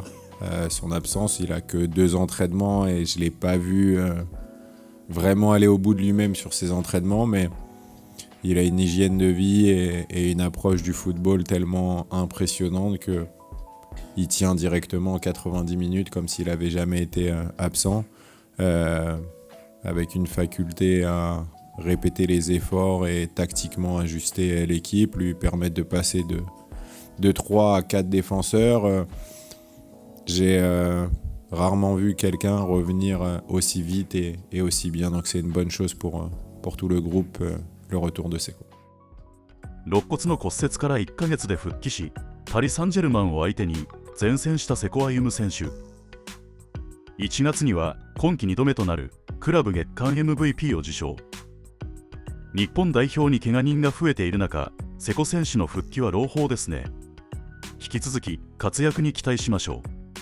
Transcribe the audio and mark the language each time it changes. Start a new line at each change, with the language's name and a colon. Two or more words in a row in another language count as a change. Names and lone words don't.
French: Son absence, il a que 2 entraînements et je ne l'ai pas vu vraiment aller au bout de lui-même sur ses entraînements, mais il a une hygiène de vie et une approche du football tellement impressionnante qu'il tient directement 90 minutes comme s'il n'avait jamais été absent, avec une faculté à répéter les efforts et tactiquement ajuster l'équipe, lui permettre de passer de 3 à 4 défenseurs. J'ai rarement vu quelqu'un revenir aussi vite et aussi bien, donc c'est une bonne chose pour tout le groupe, le retour de Seco.
Japanese: 肋骨の骨折から1ヶ月で復帰し、パリ・サンジェルマンを相手に善戦した瀬古歩夢選手。1月には今季2度目となるクラブ月間 MVP を受賞。日本代表に怪我人が増えている中、瀬古選手の復帰は朗報ですね。引き続き活躍に期待しましょう。